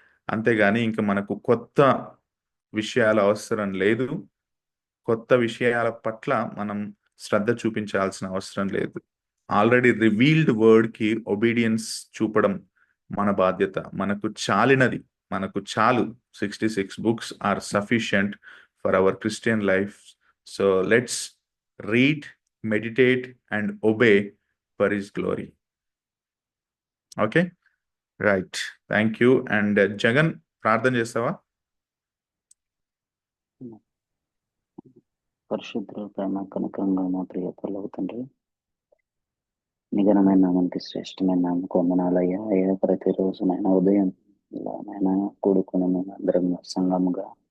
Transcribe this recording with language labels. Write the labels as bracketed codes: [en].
[te] అంతేగాని ఇంకా మనకు కొత్త విషయాల అవసరం లేదు, కొత్త విషయాల పట్ల మనం శ్రద్ధ చూపించాల్సిన అవసరం లేదు. ఆల్రెడీ రివీల్డ్ వర్డ్కి ఒబీడియన్స్ చూపడం మన బాధ్యత. మనకు చాలినది, మనకు చాలు. [en] 66 books are sufficient for our Christian life. So let's read, meditate, and obey for His glory. Okay? Right. Thank you. [te] And Jagan, ప్రార్థన చేస్తావా? పరిశుద్ధ ప్రేమ కనకంగా మా ప్రియ పరలోక తండ్రి, నిఘనమైన నామానికి శ్రేష్టమైన నామకు వందనాలయ్యా. అయ్యా, ప్రతిరోజు నాయన ఉదయం ఇలా నాయన కూడుకుని మేము అందరం సంఘముగా